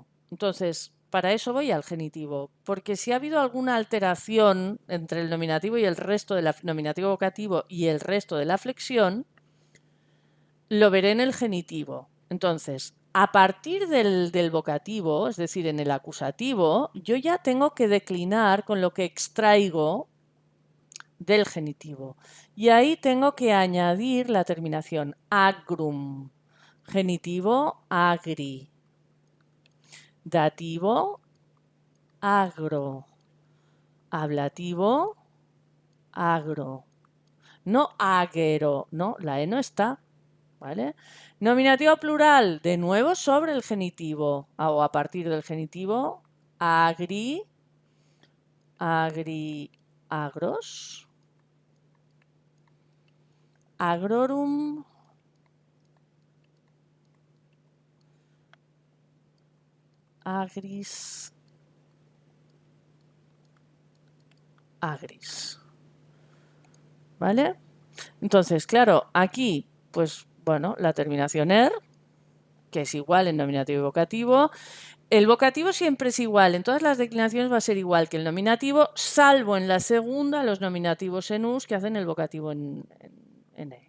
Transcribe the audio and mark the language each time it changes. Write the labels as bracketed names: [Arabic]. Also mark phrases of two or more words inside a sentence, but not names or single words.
[Spanish] Entonces, para eso voy al genitivo. Porque si ha habido alguna alteración entre el nominativo y el resto del nominativo vocativo y el resto de la flexión, lo veré en el genitivo. Entonces, a partir del vocativo, es decir, en el acusativo, yo ya tengo que declinar con lo que extraigo del genitivo. Y ahí tengo que añadir la terminación agrum. Genitivo agri. Dativo agro. Ablativo agro. No agero, no, la E no está. ¿Vale? Nominativo plural, de nuevo sobre el genitivo o a partir del genitivo, [Latin] agri, agros, agrorum, agris, agris. [Spanish] ¿Vale? Entonces, claro, aquí, pues bueno, la terminación er, que es igual en nominativo y vocativo. El vocativo siempre es igual, en todas las declinaciones va a ser igual que el nominativo, salvo en la segunda, los nominativos en us que hacen el vocativo en e.